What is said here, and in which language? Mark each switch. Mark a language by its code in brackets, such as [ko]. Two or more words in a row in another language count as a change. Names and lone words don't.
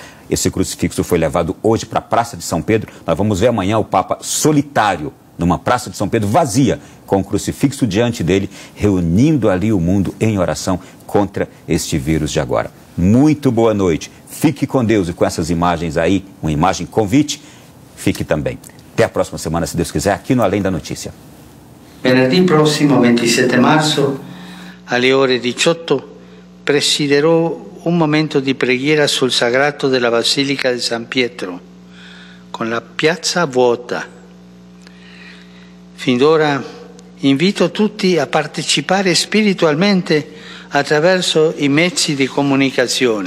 [pt] Esse crucifixo foi levado hoje para a Praça de São Pedro. Nós vamos ver amanhã o Papa solitário, numa Praça de São Pedro vazia, com o crucifixo diante dele, reunindo ali o mundo em oração contra este vírus de agora. Muito boa noite. Fique com Deus, e com essas imagens aí, uma imagem convite, fique também. Até a próxima semana, se Deus quiser, aqui no Além da Notícia. [it] Venerdì prossimo, 27 marzo, alle ore 18, presiderò un momento di preghiera sul sagrato della Basilica di San Pietro, con la piazza vuota. Fin d'ora invito tutti a partecipare spiritualmente attraverso i mezzi di comunicazione.